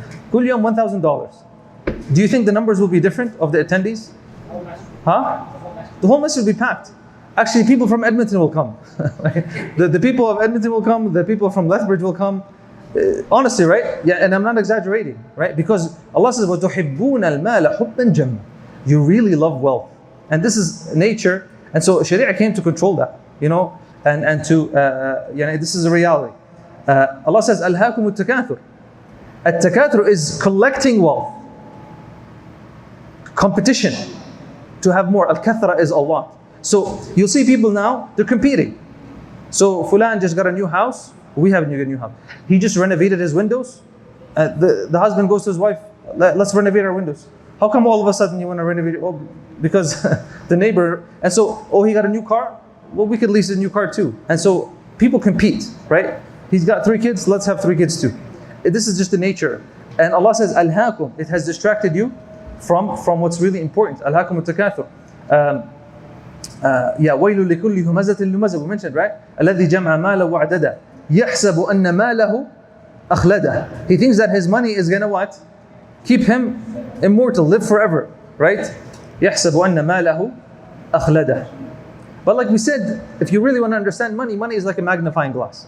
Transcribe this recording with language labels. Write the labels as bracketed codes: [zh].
[en] Kul yawm $1,000. Do you think the numbers will be different of the attendees? Huh? The whole masjid will be packed. Actually, people from Edmonton will come. the people of Edmonton will come, the people from Lethbridge will come. Honestly, right? Yeah, and I'm not exaggerating, right? Because Allah says, [ar] وَتُحِبُّونَ الْمَالَ حُبًّا جَمًّا. [en] You really love wealth. And this is nature. And so Sharia came to control that, and to, this is a reality. Allah says, [ar] أَلْهَاكُمُ التَّكَاثُرُ. [en] At-takathur is collecting wealth. Competition to have more. Al-kathra is a lot. So you'll see people now, they're competing. So Fulan just got a new house. We haven't got a new house. He just renovated his windows. The husband goes to his wife, let's renovate our windows. How come all of a sudden you want to renovate it? Oh, because the neighbor, and so, he got a new car? Well, we could lease a new car too. And so people compete, right? He's got 3 kids, let's have 3 kids too. This is just the nature. And Allah says, Al-Hakum, it has distracted you from what's really important. Al-Hakum al-Takathur. [ar] وَيْلُ لِكُلِّ هُمَزَةٍ لُمَزَةٍ, [en] we mentioned, right? [ar] الَّذِي جَمْعَ مَالَ وَعَدَدَ يَحْسَبُ أَنَّ مَالَهُ أَخْلَدَ. [en] He thinks that his money is gonna what? Keep him immortal, live forever, right? [ar] يَحْسَبُ أَنَّ مَالَهُ أَخْلَدَ. [en] But like we said, if you really want to understand money is like a magnifying glass.